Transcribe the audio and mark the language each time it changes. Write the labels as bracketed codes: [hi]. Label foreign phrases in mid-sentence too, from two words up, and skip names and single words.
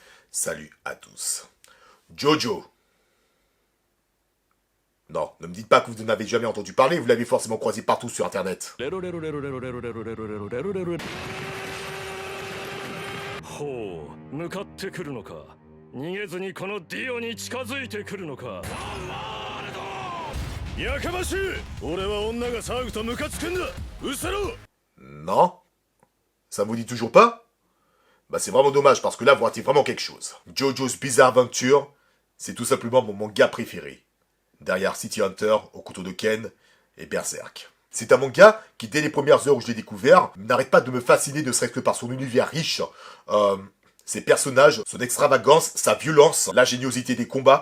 [fr] Salut à tous. Jojo. Non, ne me dites pas que vous n'avez jamais entendu parler, vous l'avez forcément croisé partout sur internet. [ja] ほう、向かってくるのか。逃げずにこのディオに近づいてくるのか。やかましい。俺は女が騒ぐとムカつくんだ。うせろ。 [fr] Non? Ça vous dit toujours pas? Bah c'est vraiment dommage parce que là vous ratez vraiment quelque chose. Jojo's Bizarre Adventure, c'est tout simplement mon manga préféré. Derrière City Hunter, Au couteau de Ken et Berserk. C'est un manga qui, dès les premières heures où je l'ai découvert, n'arrête pas de me fasciner, ne serait-ce que par son univers riche, ses personnages, son extravagance, sa violence, l'ingéniosité des combats.